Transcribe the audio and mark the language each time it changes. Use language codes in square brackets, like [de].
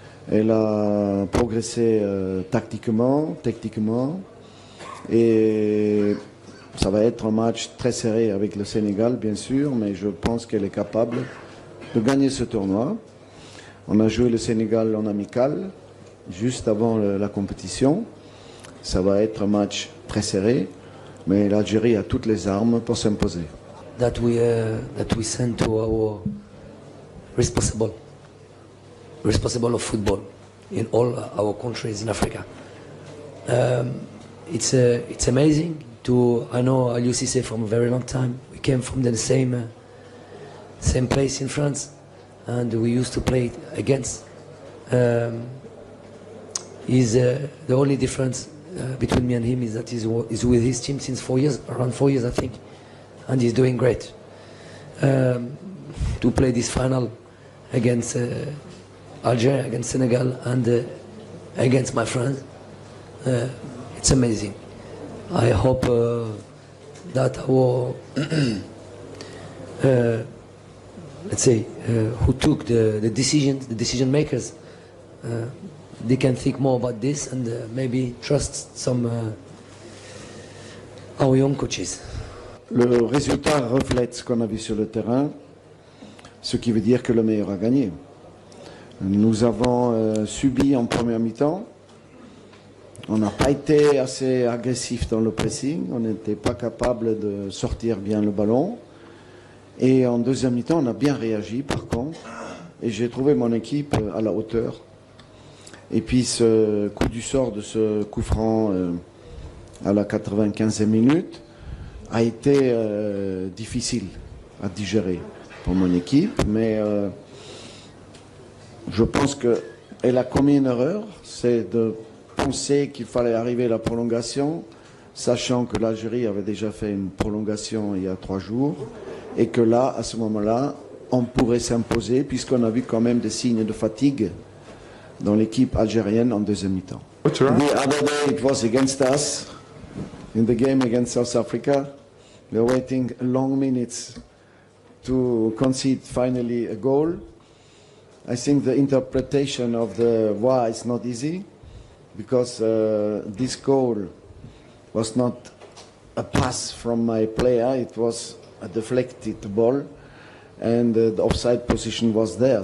[fr] Elle a progressé tactiquement, techniquement, et ça va être un match très serré avec le Sénégal, bien sûr, mais je pense qu'elle est capable de gagner ce tournoi. On a joué le Sénégal en amical, juste avant la compétition. Ça va être un match très serré, mais l'Algérie a toutes les armes pour s'imposer. [en] That we send to our responsible of football in all our countries in Africa. It's amazing. I know Aliou Cissé from a very long time. We came from the same place in France, and we used to play against. The only difference between me and him is that he's with his team since 4 years, around 4 years I think, and he's doing great. To play this final against Algeria, against Senegal, and against my friends, it's amazing. I hope that our let's say who took the decision makers, they can think more about this and maybe trust some our young coaches. [fr] Le résultat reflète ce qu'on a vu sur le terrain, ce qui veut dire que le meilleur a gagné. Nous avons subi en première mi-temps. On n'a pas été assez agressif dans le pressing. On n'était pas capable de sortir bien le ballon. Et en deuxième mi-temps, on a bien réagi par contre. Et j'ai trouvé mon équipe à la hauteur. Et puis ce coup du sort de ce coup franc à la 95e minute a été difficile à digérer pour mon équipe. Mais je pense qu'elle a commis une erreur, c'est de penser qu'il fallait arriver à la prolongation, sachant que l'Algérie avait déjà fait une prolongation il y a 3 jours, et que là, à ce moment-là, on pourrait s'imposer, puisqu'on a vu quand même des signes de fatigue dans l'équipe algérienne en deuxième mi-temps. [en] The other day it was against us, in the game against South Africa. We were waiting long minutes to concede finally a goal. I think the interpretation of the VAR is not easy, because this goal was not a pass from my player, it was a deflected ball, and the offside position was there.